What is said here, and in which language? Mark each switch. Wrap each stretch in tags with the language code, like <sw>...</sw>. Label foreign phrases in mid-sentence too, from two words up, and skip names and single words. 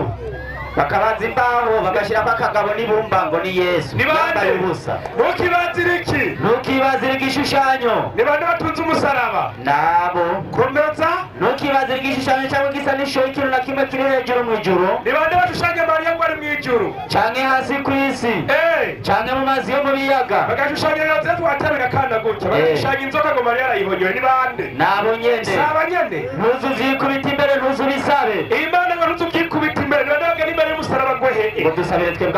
<rn>bakabaza imbaho bagashirako akagabo n'ibumba ngo ni Yesu ni bande ubusa ntukibazire iki ntukibazire igishushanyo ni bande batunze umusaraba nabo komeza ntukibazire igishushanyo cyangwa gisa n'isho y'ikintu na kimwe kiri hejuru mu ijuru ni bande bashushanya Mariya ngo ari mu ijuru canke hasi ku isi canke mu mazi yo mu biyaga bagashushanya Yozefu watabira kana gutya bagashushanya inzoka ngo Mariya arayihonyoye ni bande nabo nyene saba nyene ntuzu vyikubita imbere ntuzu bisabe Imana ngo ntuzu vyikubita imbere nabwo ni Mariya umusaraba ngo ngo dusabire twebwe</rn>